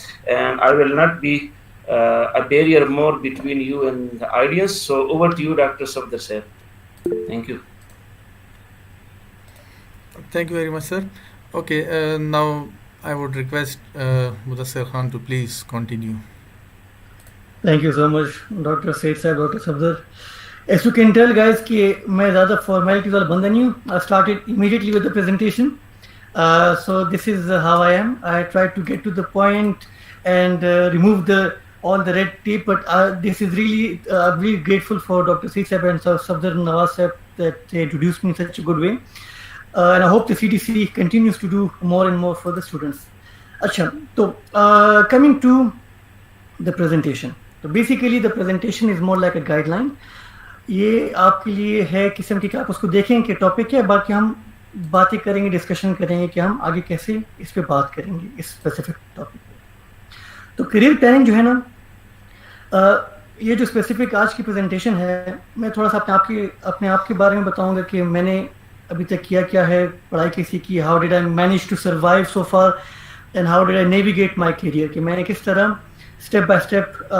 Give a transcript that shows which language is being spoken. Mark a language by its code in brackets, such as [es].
[en] And I will not be a barrier more between you and the audience. So over to you, Dr. Safdar sir. Thank you. Thank you very much, sir. Okay, now I would request Mudassir Khan to please continue. Thank you so much, Dr. Saeed Sahib, Dr. Safdar. As you can tell, guys, [hi] कि मैं ज़्यादा formalities वाला बंदा नहीं हूँ. [en] I started immediately with the presentation. So this is how I am. I tried to get to the point and remove all the red tape, but this is really really grateful for Dr. Saeed Sahib and Safdar Nawaz Sahib that they introduced me in such a good way. And I hope the CDC continues to do more and more for the students. Achha, so coming to the presentation. So basically the presentation is more like a guideline. [hi] ये आपके लिए है किस्म की कि आप उसको देखें कि टॉपिक है, बाकी हम बातें करेंगे, डिस्कशन करेंगे कि हम आगे कैसे इस पे बात करेंगे इस स्पेसिफिक टॉपिक पे. तो करियर प्लानिंग जो है ना, ये जो स्पेसिफिक आज की प्रेजेंटेशन है, मैं थोड़ा सा अपने आप के बारे में बताऊंगा कि मैंने अभी तक किया क्या है, पढ़ाई कैसी की, [en] how did I manage to survive so far and how did I navigate my career, [hi] कि मैंने किस तरह स्टेप बाय स्टेप